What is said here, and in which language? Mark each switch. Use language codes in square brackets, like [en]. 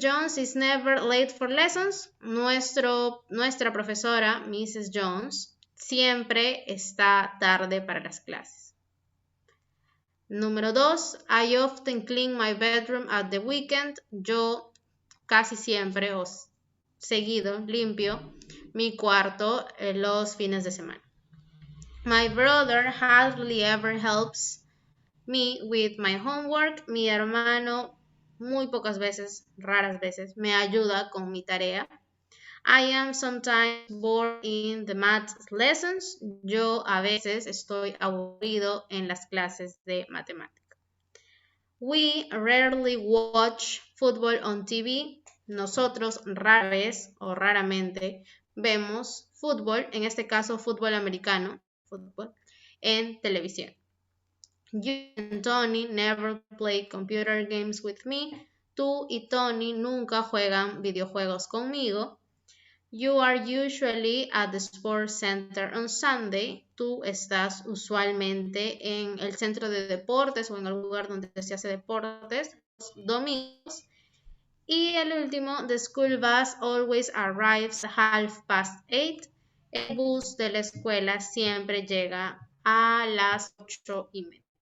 [en] Jones, is never late for lessons. [es] Nuestra profesora, Mrs. Jones, siempre está tarde para las clases. [en] Número 2, I often clean my bedroom at the weekend. [es] Yo casi siempre o seguido limpio mi cuarto los fines de semana. [en] My brother hardly ever helps me with my homework. [es] Mi hermano muy pocas veces, raras veces, me ayuda con mi tarea. [en] I am sometimes bored in the math lessons. [es] Yo a veces estoy aburrido en las clases de matemática. [en] We rarely watch football on TV. [es] Nosotros rara vez o raramente vemos fútbol, en este caso fútbol americano, en televisión. [en] You and Tony never play computer games with me. [es] Tú y Tony nunca juegan videojuegos conmigo. [en] You are usually at the sports center on Sunday. [es] Tú estás usualmente en el centro de deportes o en el lugar donde se hace deportes los domingos. Y el último, [en] the school bus always arrives at 8:30. [es] El bus de la escuela siempre llega a las 8:30.